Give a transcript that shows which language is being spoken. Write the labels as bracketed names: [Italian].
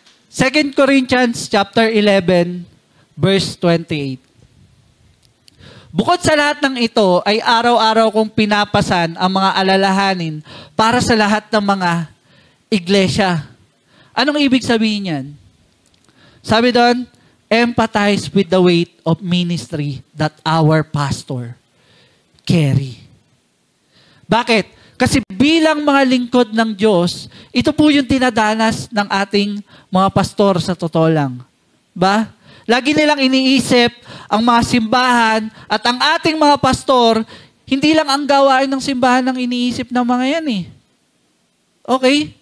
[English] 2 Corinthians chapter 11, verse 28. [Filipino] Bukod sa lahat ng ito, ay araw-araw kong pinapasan ang mga alalahanin para sa lahat ng mga iglesia. Anong ibig sabihin yan? Sabi doon, [English] empathize with the weight of ministry that our pastor carry. [Filipino] Bakit? Kasi bilang mga lingkod ng Diyos, ito po yung dinadanas ng ating mga pastor sa totoo lang. Ba? Lagi nilang iniisip ang mga simbahan at ang ating mga pastor, hindi lang ang gawain ng simbahan ang iniisip ng mga yan eh. Okay?